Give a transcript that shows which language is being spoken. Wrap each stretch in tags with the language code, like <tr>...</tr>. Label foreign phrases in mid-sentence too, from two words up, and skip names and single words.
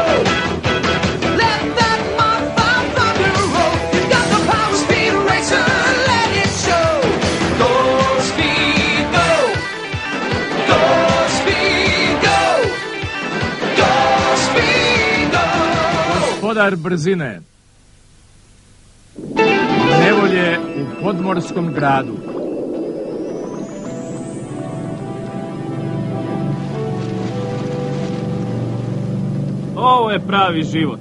<en>Let that Mach 5 thunder roll. You got the power, Speed Racer, let it show. Go, Speed, go. Go, Speed, go. Go, Speed, go.</en> <sr>Gospodar brzine. Nevolje u podmorskom gradu. Ovo je pravi život.</sr>